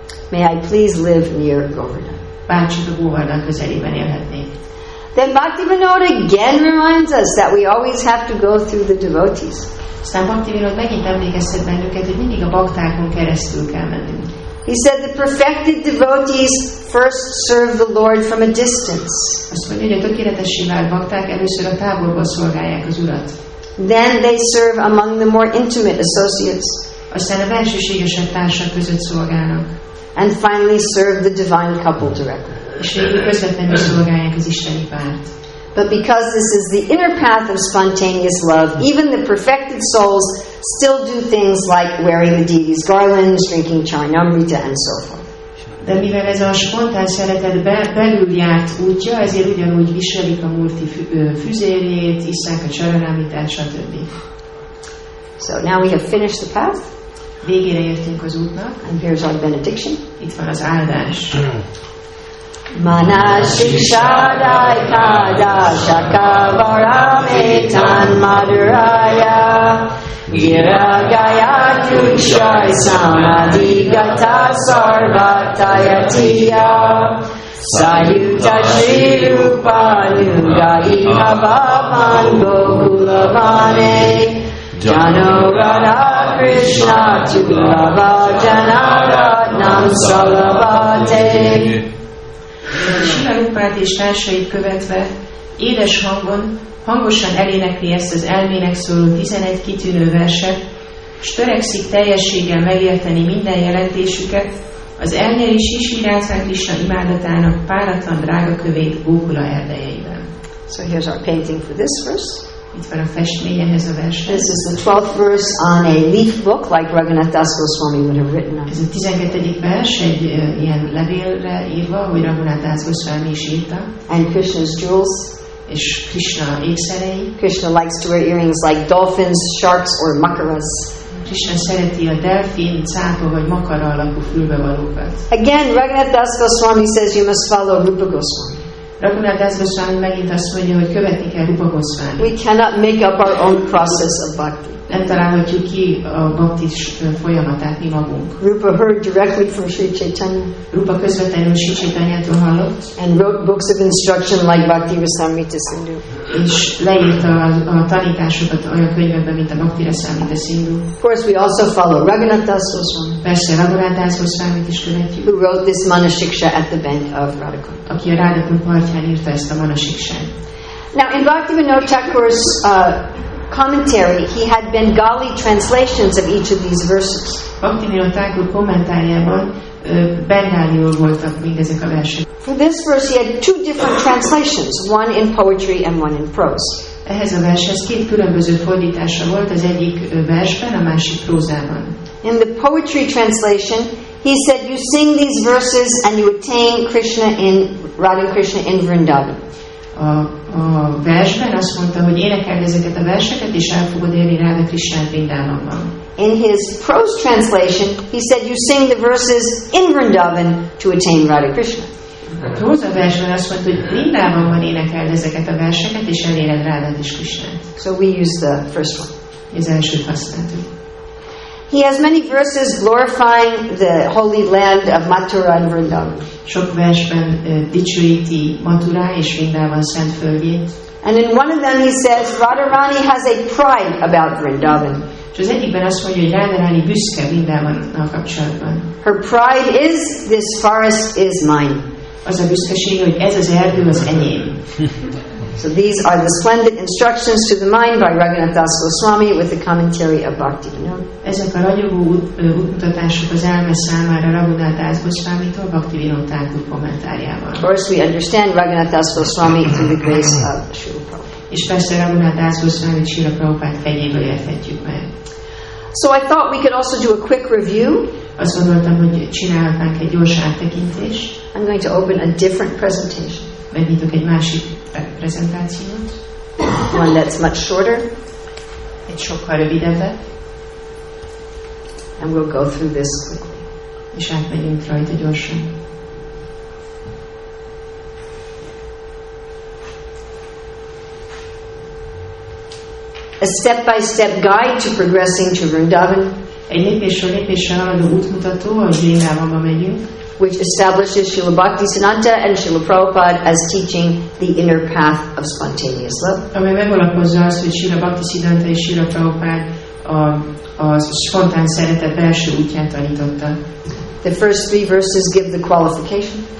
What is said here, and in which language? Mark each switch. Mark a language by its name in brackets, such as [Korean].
[English] May I please live near Govardhan. [Hungarian] Bárcsak a Govardhan közelében élhetnék. [English] Then Bhaktivinoda again reminds us that we always have to go through the devotees. [Hungarian] Aztán Bhaktivinoda megint emlékeztet bennünket, hogy mindig a baktákon keresztül kell mennünk. [English] He said the perfected devotees first serve the Lord from a distance. [Hungarian] Azt mondja, hogy a tökéletessé vált bakták először a távolból szolgálják az Urat. [English] Then they serve among the more intimate associates. [Hungarian] Aztán a belsőségesebb társak között szolgálnak. [English] And finally serve the divine couple directly. [Hungarian] És végül közvetlenül szolgálják az isteni párt. [English] But because this is the inner path of spontaneous love, even the perfected souls still do things like wearing the deity's garlands, drinking charnamrita, and so forth. [Hungarian] De mivel ez a spontán szeretet belül járt útja, ezért ugyanúgy viselik a Murti füzérjét, isszák a csaranamritát, stb. [English] So now we have finished the path, [Hungarian] Végére értünk az útnak, [English] and here's our benediction. [Hungarian] itt van az áldás. [Sanskrit] Manashikshadai kada shakavarametan madhuraya giragaya tukshai samadhigata sarvatayatiya sayuta shri rupa nugai bhavaman gokulavane jano radha krishna tulava janaratnam salavate. [Hungarian] Sila Rupát és társait követve, édes hangon, hangosan elénekli ezt az elmének szóló 11 kitűnő verset, s törekszik teljességgel megérteni minden jelentésüket, az elnyeri Sri Radha Krishna imádatának páratlan drága kövét Gókula erdejeiben. [English] So here's our painting for this verse. [Hungarian] Itt van a festmény ehhez a vershez. [English] This is the 12th verse on a leaf book like Raghunath Das Goswami would have written on. [Hungarian] Ez a 12. vers egy ilyen levélre írva, hogy Raghunath Das Goswami is írta. [English] And Krishna's jewels. [Hungarian] És Krishna ékszerei. [English] Krishna likes to wear earrings like dolphins, sharks, or makaras. [Hungarian] Krishna szereti a delfin, cápa vagy makara alakú fülbevalókat. [English] Again, Raghunath Das Goswami says you must follow Rupa Goswami. [Hungarian] Raghunath Das Goswami megint azt mondja, hogy követni kell Rupa Goswami. [English] We cannot make up our own process of bhakti. [Hungarian] Nem találhatjuk ki a baptis folyamatát mi magunk. [English] Rupa heard directly from Sri Chaitanya [Hungarian] Rupa közvetlenül Sri Chaitanyától hallott, [English] and wrote books of instruction like Bhakti Rasamrita Sindhu. [Hungarian] és leírta a tanításokat olyan könyvekben, mint a Bhakti Rasamrita Sindhu. [English] Of course, we also follow Raghunath Das Goswami, [Hungarian] Persze Raghunath Das Goswamit is követjük, [English] who wrote this Manashiksha at the bank of Radhakund. [Hungarian] aki a Radhakund partján írta ezt a Manasiksát. [English] Now, in Bhaktivinoda Thakur's commentary, he had Bengali translations of each of these verses. [Hungarian] Bhaktivinoda Thakur kommentárjában bengáliul voltak mindezek a versek. [English] For this verse, he had two different translations, one in poetry and one in prose. [Hungarian] Ehhez a vershez két különböző fordítása volt, az egyik versben, a másik prózában. [English] In the poetry translation, he said, you sing these verses and you attain Krishna in Radha Krishna in Vrindavan. [Hungarian] A versben azt mondta, hogy énekeld ezeket a verseket, és el fogod érni Radha Krishnát Vrindavanban. [English] In his prose translation, he said, you sing the verses in Vrindavan to attain Radha Krishna. [Hungarian] A próza versben azt mondta, hogy Vrindavanban énekeld ezeket a verseket, és eléred Radha Krishnát. [English] So we use the first one. [Hungarian] Az elsőt használtuk. [English] He has many verses glorifying the holy land of Mathura and Vrindavan. [Hungarian] Sok versben dicsőíti Mathura és Vrindavan szent földjét. [English] And in one of them he says, Radharani has a pride about Vrindavan. [Hungarian] És az egyikben azt mondja, hogy Radharani büszke Vrindavannal kapcsolatban. [English] Her pride is, this forest is mine. [Hungarian] Az a büszkesége, hogy ez az erdő az enyém. [English] So these are the splendid instructions to the mind by Raghunath Das Goswami with the commentary of Bhakti Vinod. [Hungarian] Ezek a ragyogó útmutatások az elme számára Raghunath Das Goswamitól Bhakti Vinod Thakur kommentárjával. [English] Of course, we understand Raghunath Das Goswami through the grace of Srila Prabhupada. [Hungarian] És persze Raghunath Das Goswamit Srila Prabhupád fegyéből érthetjük meg. [English] So I thought we could also do a quick review. [Hungarian] Azt gondoltam, hogy csinálhatnánk egy gyors áttekintést. [English] I'm going to open a different presentation. [Hungarian] Megnyitok egy másik prezentációt. [English] One that's much shorter. [Hungarian] Egy sokkal rövidebbet. [English] And we'll go through this quickly. [Hungarian] És átmegyünk rajta gyorsan. [English] A step-by-step guide to progressing to Vrindavan, [Hungarian] Egy lépésről lépésre haladó útmutató, ahogy Vrindávamba megyünk, [English] which establishes Srila Bhaktisiddhanta and Srila Prabhupada as teaching the inner path of spontaneous love. [Hungarian] amely megalapozza azt, hogy Srila Bhaktisiddhanta és Srila Prabhupád a spontán szeretet belső útját tanította. [English] The first 3 verses give the qualification,